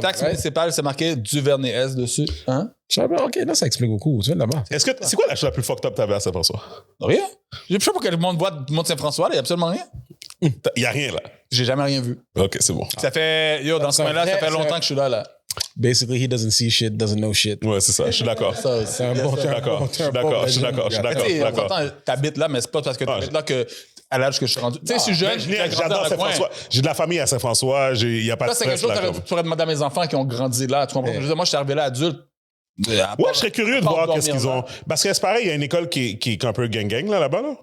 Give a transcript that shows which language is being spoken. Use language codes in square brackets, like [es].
[fr] taxe municipale, c'est marqué Duvernay-Est dessus. Hein? OK, là, ça explique beaucoup. Tu viens de là-bas. C'est quoi la chose la plus [en] fucked up [fr] que t'avais à Saint-François? Rien. Je sais pas pourquoi le monde voit du monde Saint-François, il y a absolument rien. Il y a rien, là. J'ai jamais rien vu. OK, c'est bon. Ça fait, dans ce coin-là, ça fait longtemps que je suis là. [en] Basically, he doesn't see shit, doesn't know shit. [fr] Ouais, c'est ça. Je suis d'accord. C'est un bon. Je suis d'accord. T'habites là, mais c'est pas parce que t'habites là que à l'âge que je suis rendu. Tu sais, je suis jeune, j'adore Saint-François. J'ai de la famille à Saint-François. Il n'y a pas de stress. C'est quelque chose que tu pourrais demander à mes enfants qui ont grandi là. Tu comprends? Moi, je suis arrivé là adulte. Ouais, je serais curieux de voir qu'est-ce qu'ils ont. Parce que c'est pareil, il y a une école qui est un peu gang là-bas, là.